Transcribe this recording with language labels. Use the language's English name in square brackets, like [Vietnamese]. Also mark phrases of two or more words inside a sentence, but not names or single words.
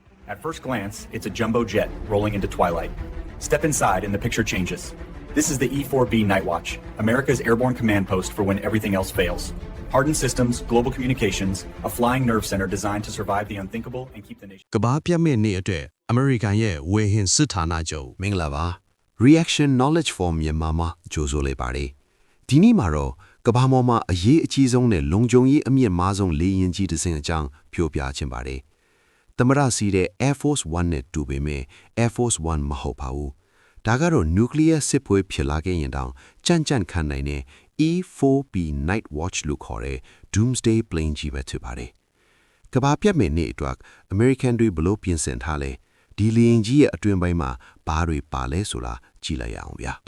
[English] At first glance, it's a jumbo jet rolling into twilight. Step inside and the picture changes. This is the E-4B Night Watch, America's airborne command post for when everything else fails. Hardened systems, global communications, a flying nerve center designed to survive the unthinkable and keep the nation. [Burmese] ကဘာပြတ်မဲ့နေ့အတွက်အမေရိကန်ရဲ့ဝေဟင်စစ်ဌာနချုပ် မင်္ဂလာပါ Reaction Knowledge for မြန်မာမှာကြိုဆိုလိုက်ပါတယ်ဒီနေ့မှာတော့ကဘာမော်မှာအရေးအကြီးဆုံးနဲ့လုံခြုံရေးအမြ င့်မားဆုံးလေယာဉ်ကြီးတစ်စင်းအကြောင်းပြောပြချင်ပါတယ်သမရစီတဲ့ Air Force 1နဲ့တူပေမဲ့ Air Force 1မဟုတ်ပါဘူးဒါကတော့ nuclear စစ်ပွဲဖြစ်လာခဲ့ရင်တောင်ကြံ့ကြံ့ခံနိုင်တဲ့ E-4B Night Watch လို့ခေါ်တဲ့ [English] Doomsday plane [Burmese] ကြီးပဲဖြစ်ပါတယ်ကဘာပြတ်မဲ့နေ့အတွက် American တွေဘလို့ပြင်ဆင်ထားလဲဒီလေယာဉ်ကြီးရဲ့အတွင်ပိုင်းမှာဘာတွေပါလဲဆိုတာကြည့်လိုက်ရအောင်ဗျာ